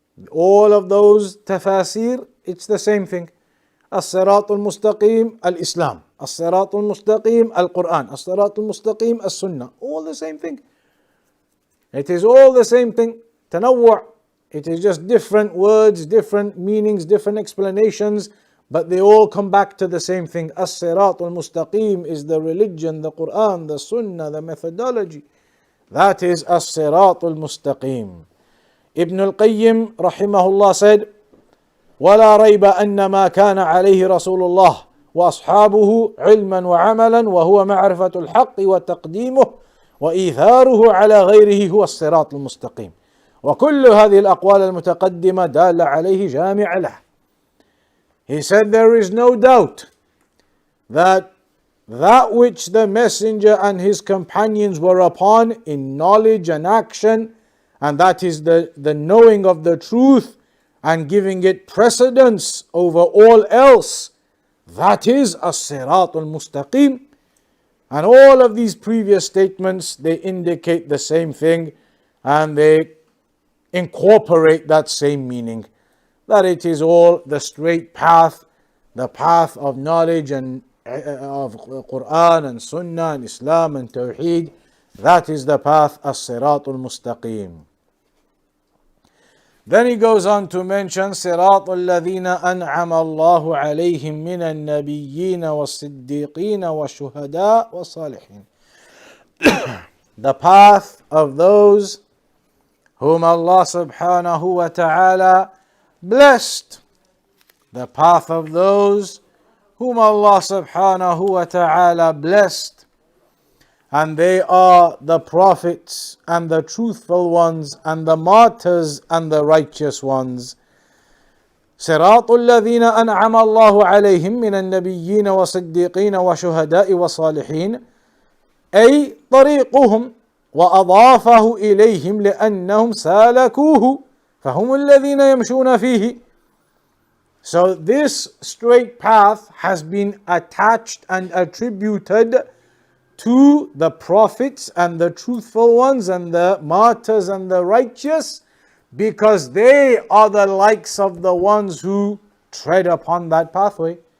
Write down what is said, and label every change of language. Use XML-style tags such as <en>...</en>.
<en>All of those tafasir, it's the same thing.</en> <ar>الصراط المستقيم الإسلام, الصراط المستقيم القرآن, الصراط المستقيم السنة,</ar> <en>all the same thing. It is all the same thing. تنوع. It is just different words, different meanings, different explanations, but they all come back to the same thing. As-Sirat al-Mustaqim is the religion, the Quran, the Sunnah, the methodology. That is As-Sirat al-Mustaqim. Ibn al-Qayyim rahimahullah said,</en> <ar>ولا ريب أن ما كان عليه رسول الله وأصحابه علما وعملا وهو معرفة الحق وتقديمه وإيثاره على غيره هو الصراط المستقيم. وكل هذه الأقوال المتقدمة دالة عليه جامع له.</ar> <en>He said there is no doubt that which the messenger and his companions were upon in knowledge and action, and that is the knowing of the truth and giving it precedence over all else, that is as-Sirat al-Mustaqim. And all of these previous statements, they indicate the same thing, and they incorporate that same meaning, that it is all the straight path, the path of knowledge and of Quran and Sunnah and Islam and Tawheed. That is the path, as-Sirat al-Mustaqim. Then he goes on to mention</en> <ar>صراط الذين أنعم الله عليهم من النبيين والصديقين والشهداء والصالحين.</ar> <en>The path of those whom Allah subhanahu wa ta'ala blessed. The path of those whom Allah subhanahu wa ta'ala blessed. And they are the prophets and the truthful ones and the martyrs and the righteous ones.</en> <ar>صراط الذين أنعم الله عليهم من النبيين والصديقين والشهداء والصالحين أي طريقهم وأضافه إليهم لأنهم سالكوه فهم الذين يمشون فيه.</ar> <en>So this straight path has been attached and attributed to the prophets and the truthful ones and the martyrs and the righteous, because they are the likes of the ones who tread upon that pathway.</en>